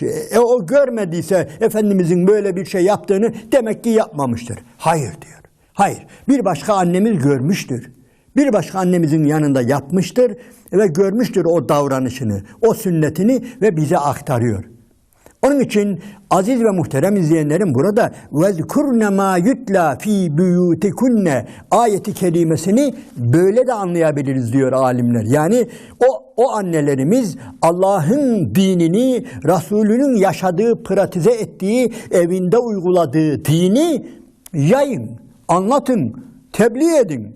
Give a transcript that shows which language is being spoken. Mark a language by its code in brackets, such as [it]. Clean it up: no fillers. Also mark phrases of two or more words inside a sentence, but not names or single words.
[tr] O görmediyse Efendimizin böyle bir şey yaptığını demek ki yapmamıştır. Hayır diyor. Hayır. Bir başka annemiz görmüştür. Bir başka annemizin yanında yapmıştır ve görmüştür o davranışını, o sünnetini ve bize aktarıyor. Onun için aziz ve muhterem izleyenlerim, burada [ar] وَذْكُرْنَ مَا يُتْلَى ف۪ي بُيُوتِكُنَّ [tr] ayeti kerimesini böyle de anlayabiliriz diyor alimler. Yani o annelerimiz Allah'ın dinini, Resulünün yaşadığı, pratize ettiği, evinde uyguladığı dini yayın, anlatın, tebliğ edin.